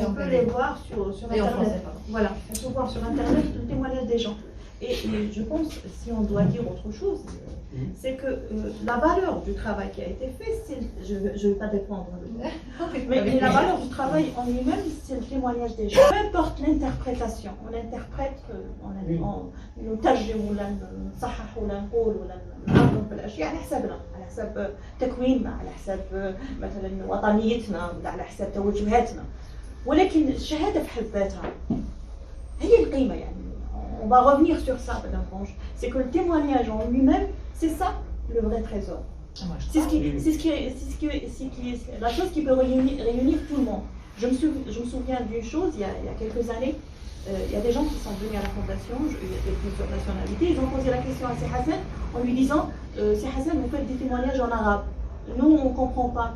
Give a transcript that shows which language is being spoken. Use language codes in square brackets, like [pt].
[fr] On peut les voir sur et en Internet. français, pardon. Voilà, on peut voir sur Internet le témoignage des gens. Et je pense, si on doit dire autre chose, c'est que la valeur du travail qui a été fait, je ne vais pas défendre le mot, mais la valeur du travail en lui-même, c'est le témoignage des gens. Peu importe l'interprétation, on interprète, on [ar] ترجم ولا نصحح ولا نقول ولا نعرف في الاشياء على حسابنا على حساب تكويننا، على حساب مثلا وطنيتنا، ولا على حساب توجهاتنا. ولكن الشهاده في حد ذاتها هي القيمه. يعني [fr] on va revenir sur ça, Madame Ponge. C'est que le témoignage en lui-même, c'est ça le vrai trésor. C'est la chose qui peut réunir tout le monde. Je me souviens d'une chose, il y a quelques années, il y a des gens qui sont venus à la fondation, il y a plusieurs nationalités, ils ont posé la question à Sey Hassan en lui disant Sey Hassan, vous faites des témoignages en arabe. Nous, on ne comprend pas.